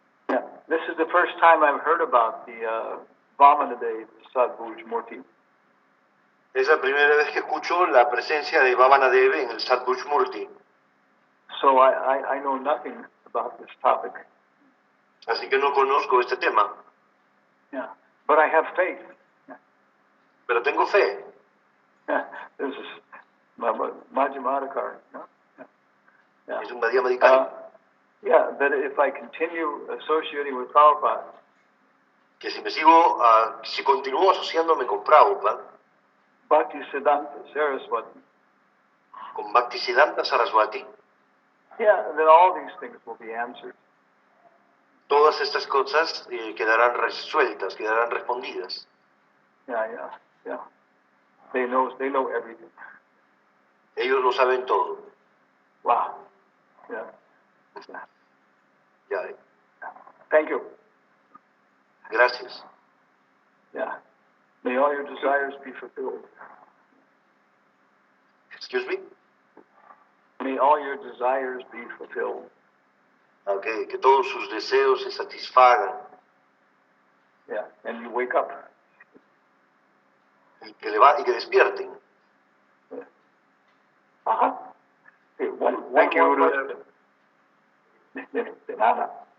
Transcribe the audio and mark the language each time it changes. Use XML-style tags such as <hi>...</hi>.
<en>Yeah, this is the first time I've heard about the Vamanadev Sadbhuj Murti.</en> <es>Es la primera vez que escucho la presencia de Vamanadeva en el Sadbhuj Murti.</es> <en>So I know nothing about this topic.</en> <es>Así que no conozco este tema.</es> <en>Yeah, but I have faith.</en> <es>Pero tengo fe.</es> <en>Yeah, this is Majjhimadikar. Yeah.</en> <es>Es un Madhyamadikari.</es> <en>Yeah, that if I continue associating with Prabhupada,</en> <es>Que si continúo asociándome con Prabhupada,</es> <en>Bhaktisiddhanta Saraswati,</en> <es>con Bhaktisiddhanta Saraswati,</es> <en>yeah, then all these things will be answered.</en> <es>todas estas cosas quedarán resueltas, quedarán respondidas.</es> <en>Yeah. They know everything.</en> <es>Ellos lo saben todo.</es> <en>Wow. Yeah.</en> <es>Ya.</es> <en>Thank you.</en> <es>Gracias.</es> <en>Yeah. May all your desires be fulfilled. Excuse me. May all your desires be fulfilled.</en> <es>Okay, que todos sus deseos se satisfagan.</es> <en>Yeah. And you wake up.</en> <es>Y que despierten.</es> <en>Yeah. Uh-huh. Okay, one Thank you, more Guru. question.</en> <es>De nada.</es>